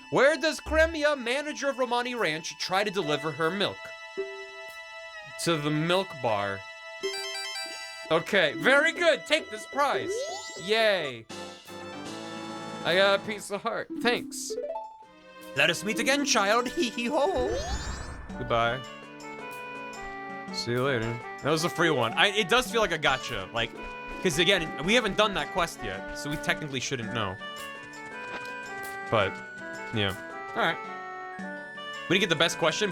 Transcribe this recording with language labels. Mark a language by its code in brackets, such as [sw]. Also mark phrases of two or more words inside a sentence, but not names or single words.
[en] Where does Kremia, manager of Romani Ranch, try to deliver her milk? to the milk bar. Okay, very good. Take this prize. Yay. I got a piece of heart. Thanks. Let us meet again, child. Hee hee ho. Goodbye. See you later. That was a free one. It does feel like a gotcha. Like, because again, we haven't done that quest yet, so we technically shouldn't know. But, yeah. All right. We didn't get the best question.